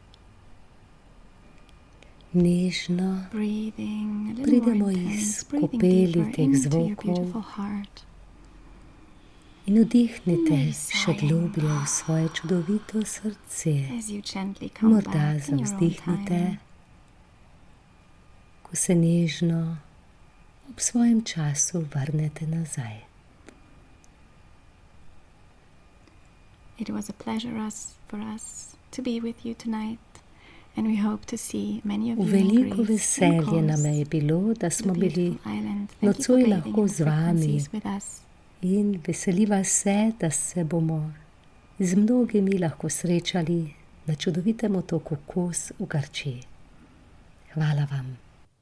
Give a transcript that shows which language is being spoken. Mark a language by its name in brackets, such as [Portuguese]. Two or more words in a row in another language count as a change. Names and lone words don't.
[Slovenian] Nežno [English] Breathing a little [Slovenian] pridemo [English] more [Slovenian] iz [English] intense, breathing [Slovenian] kopeli [English] deeper [Slovenian] teh [English] into your [Slovenian] zvokov [English] beautiful heart. [Slovenian] in vdihnite še globlje v svoje čudovito srce. [English] As you gently come [Slovenian] Morda [English] back in your own [Slovenian] zavzdihnite, [English] time. [Slovenian] ko se nežno ob svojem času vrnete nazaj. [English] It was a pleasure for us to be with you tonight And we hope to see many of [Slovenian] V [English] you in [Slovenian] veliko [English] Greece, in [Slovenian] veselje nam [English] Kos, [Slovenian] je bilo, da smo [English] the [Slovenian] bili [English] beautiful island. Thank you for [Slovenian] nocoj [English] bathing [Slovenian] lahko [English] in [Slovenian] z [English] the [Slovenian] vami [English] frequencies with us. [Slovenian] in veseliva se, da se bomo z mnogimi lahko srečali na čudovitem otoku Kos v Grčiji. Hvala vam.